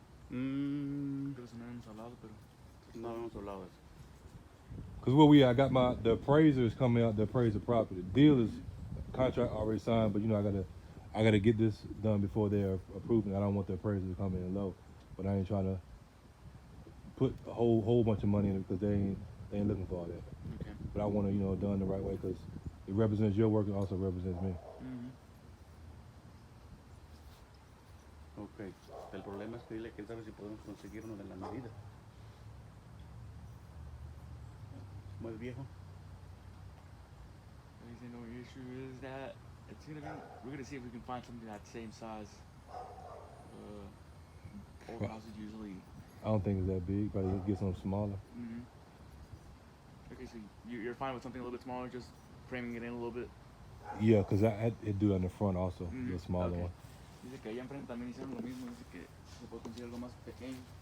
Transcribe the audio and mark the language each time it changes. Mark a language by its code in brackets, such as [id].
[es] Creo que no hemos hablado, pero no hemos hablado de eso. [en] Cause I got the appraiser is coming out, the appraiser property. The deal is contract already signed, but you know I gotta get this done before they're approving. I don't want the appraiser to come in low, but I ain't trying to put a whole bunch of money in it because they ain't looking for all that. Okay. But I want to done the right way because it represents your work and also represents me. Ok. [es] El problema es que dile que él sabe si podemos conseguir uno de la medida. Más viejo. [en] The only issue is that we're gonna see if we can find something that same size. Old houses usually. I don't think it's that big. Probably get something smaller. Okay, so you're fine with something a little bit smaller, just framing it in a little bit. Yeah, cause I do that in the front also, the smaller Okay. one. [es] Dice que allá enfrente también hicieron lo mismo, dice que se puede conseguir algo más pequeño.